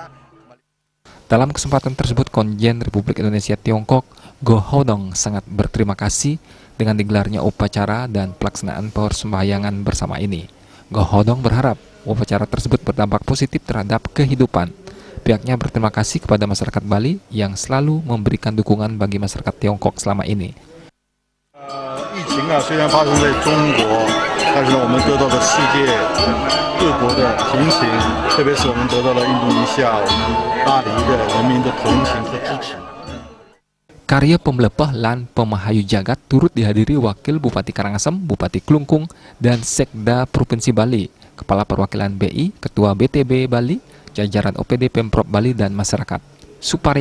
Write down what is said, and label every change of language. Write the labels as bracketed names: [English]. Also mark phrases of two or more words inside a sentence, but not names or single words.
[Indonesian] Dalam kesempatan tersebut, Konjen Republik Indonesia Tiongkok Go Hodong sangat berterima kasih dengan digelarnya upacara dan pelaksanaan persembahyangan bersama ini. Go Hodong berharap upacara tersebut berdampak positif terhadap kehidupan. Pihaknya berterima kasih kepada masyarakat Bali yang selalu memberikan dukungan bagi masyarakat Tiongkok selama ini. Karya pemelepah lan Pemahayu Jagat turut dihadiri Wakil Bupati Karangasem, Bupati Klungkung, dan Sekda Provinsi Bali, Kepala Perwakilan BI, Ketua BTB Bali, jajaran OPD Pemprov Bali dan masyarakat.